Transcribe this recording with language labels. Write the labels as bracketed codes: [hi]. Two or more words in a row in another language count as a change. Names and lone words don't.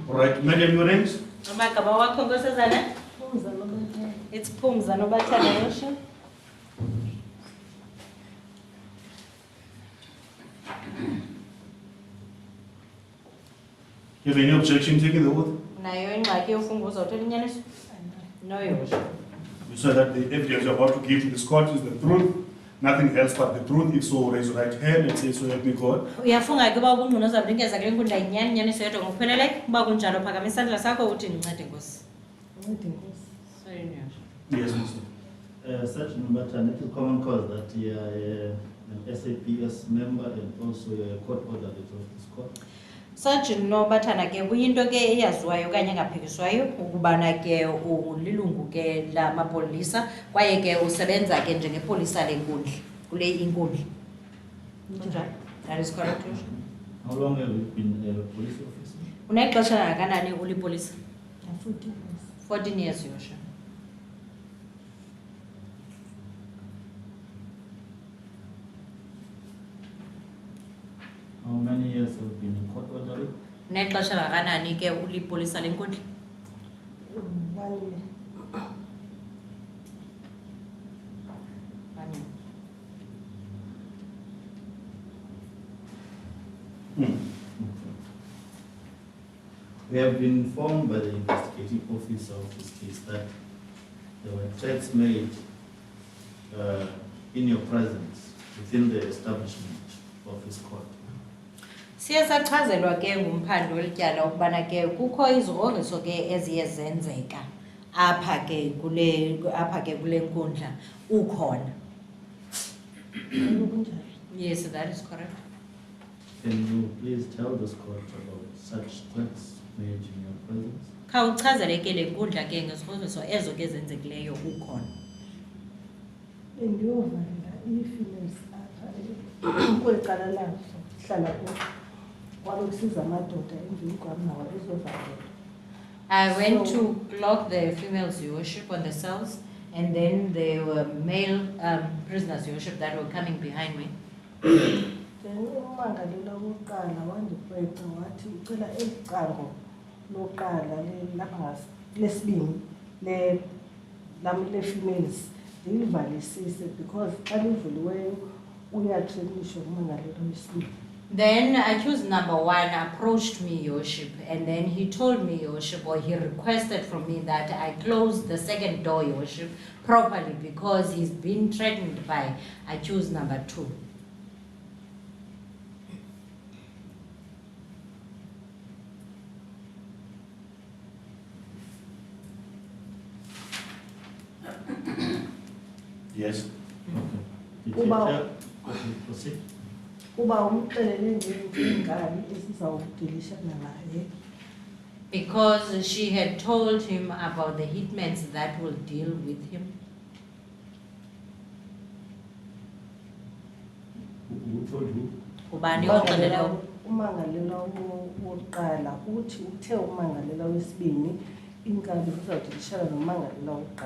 [en] All right, madam, your names? [xh] Amagama wakho Nkosazana? Phumza Nobathana. [en] It's Phumza Nobathana, Your Worship. You have any objection taking the oath? [xh] Nayo ingxaki yofunga uzawuthetha inyaniso? [en] No, Your Worship. You said that the evidence you're about to give to this court is the truth, nothing else but the truth. If so, raise your right hand and say, so help me God. [xh] Uyafunga ke uba ubungqina uzawunikeza kule nkundla inyani inyaniso yodwa ngokupheleleyo? Uba kunjalo phakamisa isandla sakho uthi ndincede Nkosi. Ncede Nkosi. [en] Sorry, Your Worship. Yes, Mr. Sergeant Nobathana, it is common cause that you are an SAPS member and also you are a court order of this court. [xh] Sergeant Nobathana ke kuyinto ke eyaziwayo okanye engaphikiswayo ukubana ke ulilungu ke lamapolisa kwaye ke usebenza ke njengepolisa lenkundla kule inkundla. Kunjalo? [en] That is correct. Your Worship. How long have you been a police officer? [xh] Unexesha kangakanani ulipolisa? [en] 14 years. 14 years, Your Worship. How many years have you been in court order? [xh] Unexesha kangakanani ke ulipolisa lenkundla? [en] 1 year. 1 year. We have been informed by the investigating officer of this case that there were threats made in your presence within the establishment of this court. [xh] Siye sachazelwa ke ngumphandi welityala ukubana ke kukho izigrongiso ke eziye zenzeka apha ke kule nkundla ukhona. Kunjalo. [en] Yes, that is correct. Can you please tell this court about such threats made in your presence? [xh] Khawuchazele ke le nkundla ke ngezigrongiso ezo ke zenzekileyo ukhona. Bendiyovalela ii-females apha kweli cala lazo hlala kulo. Kwabe kusiza amadoda endlini kwam nawo ezovalela. [en] I went to clock the females, Your Worship, on the cells, and then there were male prisoners, Your Worship, that were coming behind me. [xh] Then umangalela wokuqala wandikweqa wathi ucela eli cango lokuqala lapha lesibini le-females ndilivalisise because xa livuliweyo uyatrenisha umangalela wesibini. [en] Then accused number 1 approached me, Your Worship, and then he told me, Your Worship, or he requested from me that I close the second door, Your Worship, properly because he's been threatened by accused number 2. Yes. Okay. Did you [xh] Uba- [en] tell? Okay, proceed. [xh] Uba umxelele ngeenkabi esizawudilishana naye. [en] Because she had told him about the hitmans that will deal with him. Who told you? [xh] Ubani oxelele Umangalela wokuqala uthi uthe umangalela wesibini iinkabi zizawudilishana nomangalela wokuqala.